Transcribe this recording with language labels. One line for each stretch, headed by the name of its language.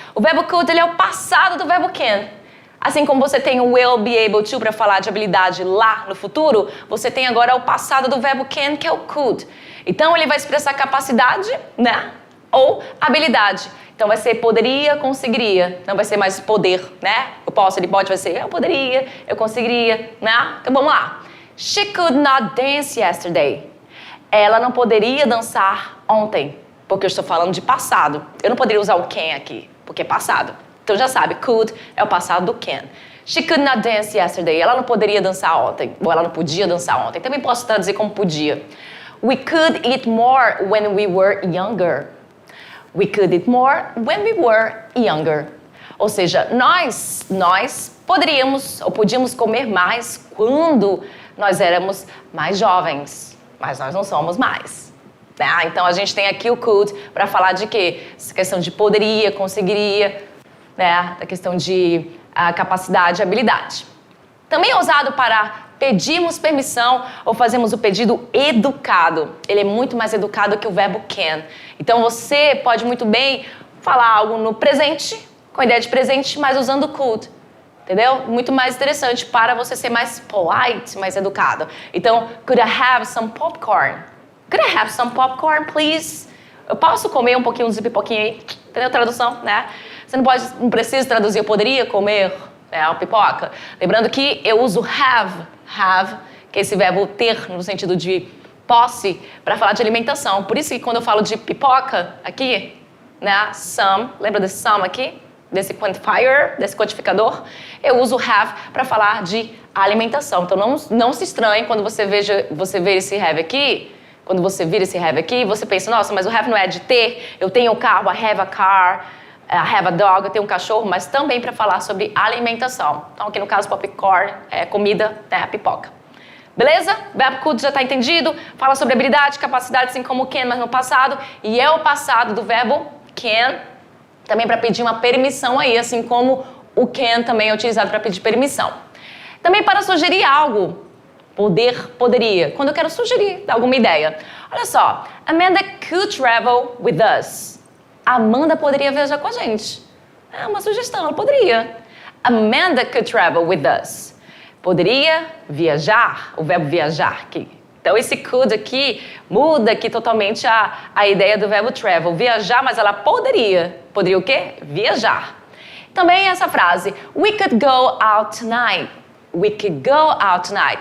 Portuguese: O verbo could, ele é o passado do verbo can. Assim como você tem o will be able to para falar de habilidade lá no futuro, você tem agora o passado do verbo can, que é o could. Então, ele vai expressar capacidade, né? Ou habilidade. Então, vai ser poderia, conseguiria. Não vai ser mais poder, né? Eu posso, ele pode, vai ser eu poderia, eu conseguiria, né? Então, vamos lá.
English: She could not dance yesterday.
Portuguese: Ela não poderia dançar ontem, porque eu estou falando de passado. Eu não poderia usar o can aqui, porque é passado. Então, já sabe, could é o passado do can.
English: She could not dance yesterday.
Portuguese: Ela não poderia dançar ontem, ou ela não podia dançar ontem. Também posso traduzir como podia.
English: We could eat more when we were younger. We could eat more when we were younger.
Portuguese: Ou seja, nós poderíamos ou podíamos comer mais quando nós éramos mais jovens, mas nós não somos mais. Tá? Então, a gente tem aqui o could para falar de quê? Essa questão de poderia, conseguiria, né? A questão de capacidade e habilidade. Também é usado para pedirmos permissão ou fazemos o pedido educado. Ele é muito mais educado que o verbo can. Então, você pode muito bem falar algo no presente, com a ideia de presente, mas usando could. Entendeu? Muito mais interessante para você ser mais polite, mais educado. Então,
English: could I have some popcorn? Could I have some popcorn, please?
Portuguese: Eu posso comer um pouquinho de pipoquinha aí? Entendeu a tradução, né? Você não precisa traduzir, eu poderia comer a pipoca. Lembrando que eu uso have, que é esse verbo ter no sentido de posse, para falar de alimentação. Por isso que quando eu falo de pipoca aqui, né, some, lembra desse some aqui? Desse quantifier, desse quantificador? Eu uso have para falar de alimentação. Então não se estranhe quando você vê esse have aqui. Quando você vira esse have aqui, você pensa, nossa, mas o have não é de ter, eu tenho um carro,
English: I have a car, I have a dog,
Portuguese: eu tenho um cachorro, mas também para falar sobre alimentação. Então, aqui no caso, popcorn é comida, né, pipoca. Beleza? Verbo could já está entendido. Fala sobre habilidade, capacidade, assim como can, mas no passado. E é o passado do verbo can, também para pedir uma permissão aí, assim como o can também é utilizado para pedir permissão. Também para sugerir algo. Poderia. Quando eu quero sugerir alguma ideia. Olha só.
English: Amanda could travel with us.
Portuguese: A Amanda poderia viajar com a gente. É uma sugestão, ela poderia.
English: Amanda could travel with us.
Portuguese: Poderia viajar, o verbo viajar aqui. Então, esse could aqui muda aqui totalmente a ideia do verbo travel. Viajar, mas ela poderia. Poderia o quê? Viajar. Também essa frase,
English: we could go out tonight. We could go out tonight.